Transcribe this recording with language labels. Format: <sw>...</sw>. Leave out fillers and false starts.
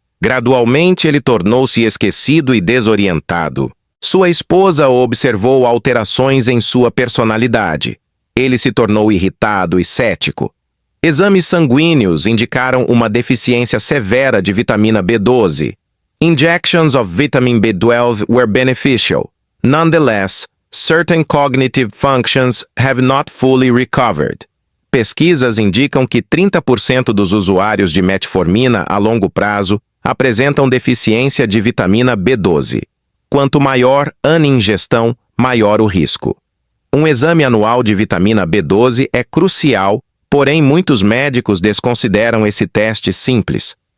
<pt>Gradualmente, ele tornou-se esquecido e desorientado. Sua esposa observou alterações em sua personalidade. Ele se tornou irritado e cético. Exames sanguíneos indicaram uma deficiência severa de vitamina B12.</pt> <en>Injections of vitamin B12 were beneficial. Nonetheless, certain cognitive functions have not fully recovered.</en> <pt>Pesquisas indicam que 30% dos usuários de metformina a longo prazo apresentam deficiência de vitamina B12. Quanto maior a ingestão, maior o risco. Um exame anual de vitamina B12 é crucial, porém muitos médicos desconsideram esse teste simples.</pt>